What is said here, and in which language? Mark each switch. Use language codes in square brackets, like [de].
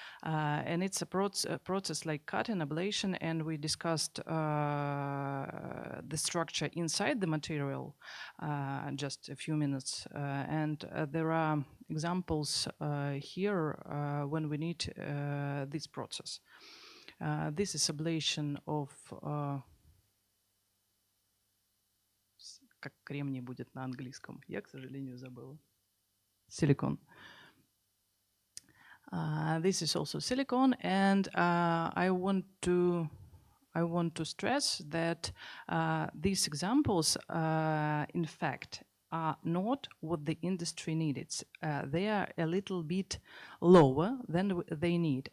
[en] And it's a process like cutting, ablation, and we discussed the structure inside the material just a few minutes. And there are examples here when we need this process. This is ablation of [ru] как кремний будет на английском? Я, к сожалению, забыла. Silicon. [en] This is also silicon, and I want to stress that these examples, in fact, are not what the industry needs. They are a little bit lower than they need.